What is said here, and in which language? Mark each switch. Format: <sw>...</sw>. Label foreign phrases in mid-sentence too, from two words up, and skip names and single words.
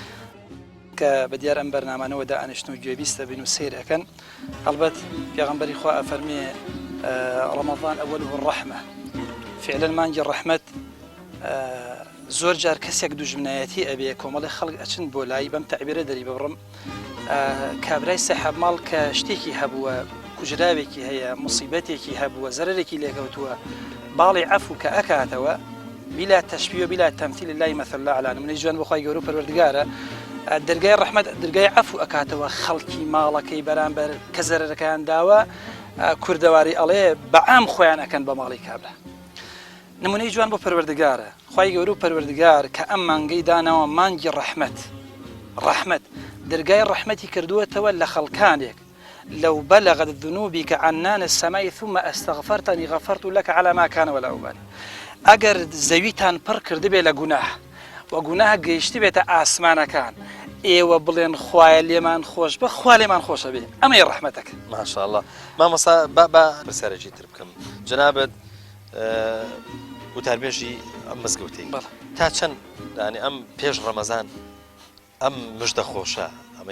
<ckb>کە بەدیار ئەم بەرنامانەوە دائانیشتن و گوێبیستە بین و سیر ئەکەن هەڵبەت پێغەمبەری خوا ئەفەرمێ ڕەمەضان</ckb> <ar>ئەوەلوه الرەحمە</ar> <ckb>فعلا مانگی ڕەحمەت زۆر جار کەسێک دوژمنایەتی ئەبێ کۆمەڵی خەڵک ئەچن بۆ لای بەم تەعبیرە دەری ببڕم کابرای سەحاب ماڵ کە شتێکی هەبووە کوژراوێکی هەیە مصیبەتێکی هەبووە زەرێکی لێکەوتووە باڵی عەفو کە ئەکاتەوە</ckb> <ar>بلا تەشبیه و بلا تەمثیل لله مثل الأعلى</ar> <ckb>نمونەی جوان بەخوای گەورە و پەروەردگارە دەرگای ڕەحمەت دەرگای عەفو ئەکاتەوە خەڵکی ماڵەکەی بەرامبەر کە زەرەکەیان داوە کوردەواری ئەڵێ بەعام خۆیان ئەکەن بە ماڵی کابرا نمونەی جوان بۆ پەروەردگارە خوای گەورە و پەروەردگار کە ئەم مانگەی داناوە مانگی ڕەحمەت دەرگای ڕەحمەتی کردووەتەوە لە خەڵکانێک</ckb> <ar>لو بلغت ذنوبك عنان السماء ثم استغفرتني غفرت لك على ما كان ولا أبالي</ar> <ckb>ئەگەر زەویتان پڕ کردبێ لە گوناه و گوناه گەیشتی بێتە ئاسمانەکان ئێوە بڵێن خوایە لێمان خۆش بە خوا لێمان خۆشە بێ ئەمەی ڕەحمەتەکە ماشاءالله مامۆستا بە پرسیارێکی تر بکەم جنابەت وتاربێژی ئەم مزگەوتەی تا چەند ینی ئەم پێش ڕەمەزان ئەم مژدە خۆشە ئەمەی</ckb>